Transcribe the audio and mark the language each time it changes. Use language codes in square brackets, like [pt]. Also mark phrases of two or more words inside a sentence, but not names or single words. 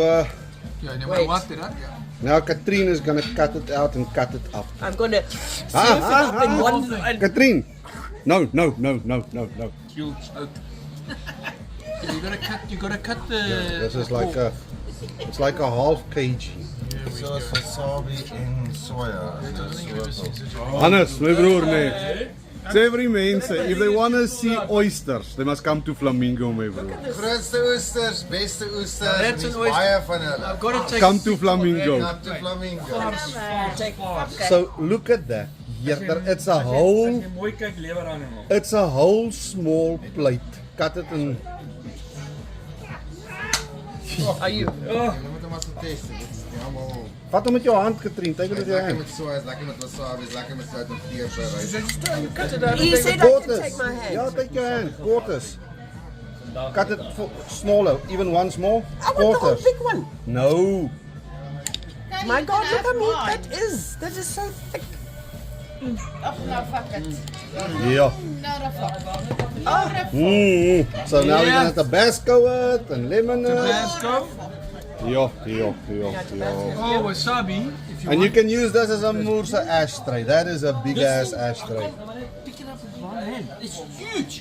[en] Yeah, no matter what, then, yeah. now Katrine is gonna cut it out and cut it up. I'm gonna serve it up in one. And Katrine! No. You'll choke. Yeah, you gotta cut the. This is like a, it's like a half kg. [af] Soos wasabi en soya. Hannes, my broer nee. Sê vir die mense, [en] if they want to see oysters, they must come to Flamingo, [af] my broer. Grootste oesters, beste oesters, [en] That's [af] en [en] an [af] dis [en] oyster. [af] baie van hulle. [en] I've got to take. Come to Flamingo. Come to Flamingo. So look at that. Here, it's a whole, [af] Mooi kyk lewer aan hom. [en] it's a whole small plate. Cut it in. are you? [af] Jy moet hom as 'n test. Dit is nie almal. Vat hom met jou hand, Katrine. [en] Take it [af] Dit [en] with [af] is [en] your [af] lekker [en] hand. [af] met soya, is lekker met wasabi, is lekker met sout en peper. [en] He said I can Quarters. take my hand. Yeah, take your hand. Quarters. Cut it smaller. Even one small. I want the whole Quarters. big one. No. My God, look how meat that is so thick. [af] Ach, nou [en] fuck it. Yeah. [af] Nou dat fuck. [en] So now we're gonna Tabasco it and lemon it. Tabasco. Yeah. Oh, wasabi. If you And you want. can use this as a Moorse ashtray. That is a big ass ashtray. Pick it up with one hand. It's huge.